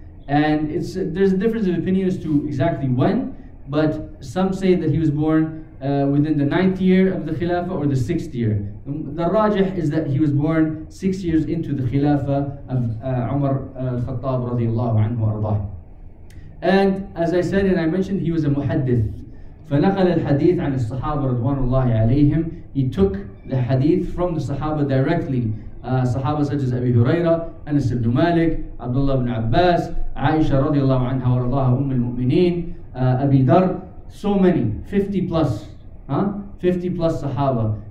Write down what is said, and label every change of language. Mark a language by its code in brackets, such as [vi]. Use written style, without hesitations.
[en] And there's a difference of opinion as to exactly when, but some say that he was born within the 9th year of the Khilafah or the 6th year. The rajih is that he was born 6 years into the Khilafah of Umar al-Khattab radiallahu anhu warḍah. And as I said and I mentioned, he was a muhaddith. [ar] فنقل الحديث عن الصحابة رضوان الله عليهم. [en] He took the hadith from the Sahaba directly. Sahaba such as Abi Huraira, Anas ibn Malik, Abdullah ibn Abbas, Aisha radiallahu anha warḍaha al-Mu'mineen, Abi Dar, so many, 50 plus 50 plus Sahaba.